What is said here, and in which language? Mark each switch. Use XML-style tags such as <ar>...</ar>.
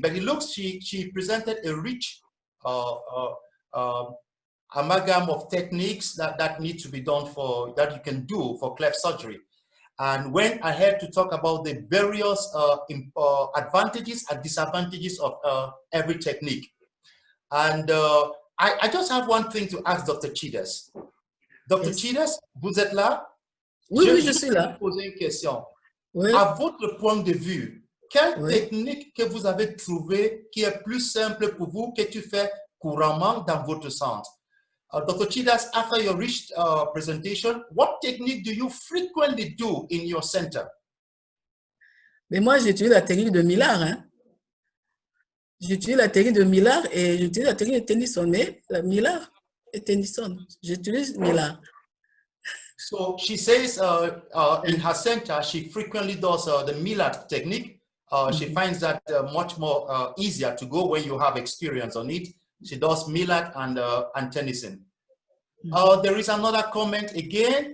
<en>But it looks she presented a rich amalgam of techniques that need to be done that you can do for cleft surgery. And when I had to talk about the various advantages and disadvantages of every technique. And I just have one thing to ask Dr.</en> <fr>Chides. Dr. Chides, vous êtes là? Oui, je suis là. Je vais vous poser une question. Oui. À votre point de vue, quelle technique que vous avez trouvée qui est plus simple pour vous, que tu fais couramment dans votre centre?</fr> <en>Dr. Chides, after your rich presentation, what technique do you frequently do in your center?</en> <fr>Mais moi, j'utilise la technique de Millar. Hein? J'utilise la technique de Millar et j'utilise la technique de Tennyson. Mais Millar et Tennyson, j'utilise Millar.</fr> <en>So she says in her center, she frequently does the Millar technique. She finds that much more easier to go when you have experience on it. She does Millar and Tennyson. There is another comment again.</en>